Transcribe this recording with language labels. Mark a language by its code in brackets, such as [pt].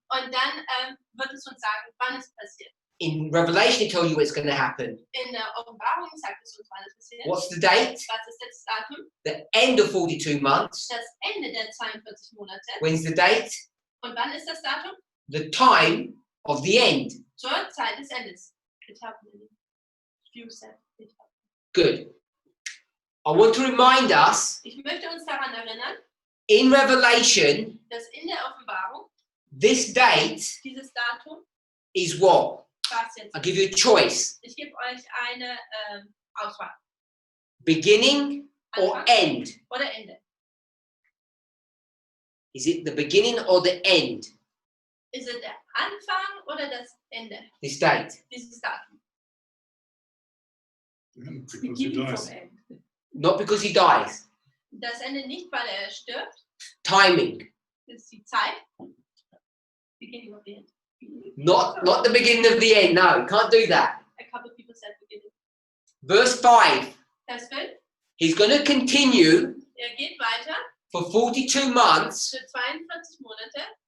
[de] Und dann wird es uns sagen, wann es passiert. [en] In Revelation, it tells you what's going to happen. [de] In der Offenbarung sagt es uns, wann es passiert. [en] What's the date? [de] Was ist das Datum? [en] The end of 42 months. [de] Das Ende der 42 Monate. [en] When's the date? [de] Und wann ist das Datum? [en] The time of the end. [de] Zur Zeit des Endes. [en] It happened. You said it happened. Good. I want to remind us, [de] Ich möchte uns daran erinnern, [en] in Revelation, [de] dass in der Offenbarung [en] this date [de] dieses Datum, [en] is what? [de] was jetzt [en] I'll give you a choice. [de] ich gebe euch eine Auswahl. [en] Beginning or [de] Anfang [en] end? [de] oder Ende. [en] Is it the beginning or the end? [de] Ist es der Anfang oder das Ende? [en] This date. [de] Dieses Datum. [en] Because he Beginning dies. from end. Not because he dies. [de] Das Ende nicht, weil er stirbt. [en] Timing. [de] Das ist die Zeit. [en] Beginning of the end. Not the beginning of the end. No, can't do that. A couple people said beginning. Verse 5. [de] Vers 5. [en] He's going to continue [de] Geht weiter [en] for 42 months. [de] für 42 Monate